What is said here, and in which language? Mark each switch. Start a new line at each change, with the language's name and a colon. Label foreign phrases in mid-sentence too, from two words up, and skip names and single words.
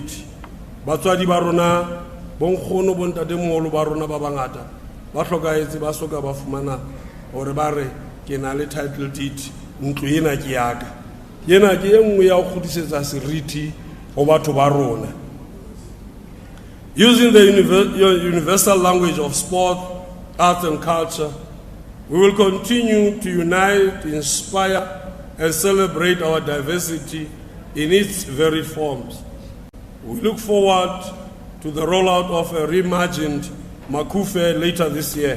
Southern Sotho: Batswadi ba rona bonkgono bontatemoholo ba rona ba bangata ba hlokahetse ba soka ba fumana hore ba re ke na le
English: title deed,
Southern Sotho: ntlo ena ke yaka. Ena ke e nngwe ya ho kgutlisetsa seriti ho batho ba rona.
English: Using the universal language of sport, arts and culture, we will continue to unite, inspire and celebrate our diversity in its varied forms. We look forward to the rollout of a reimagined Makufe later this year.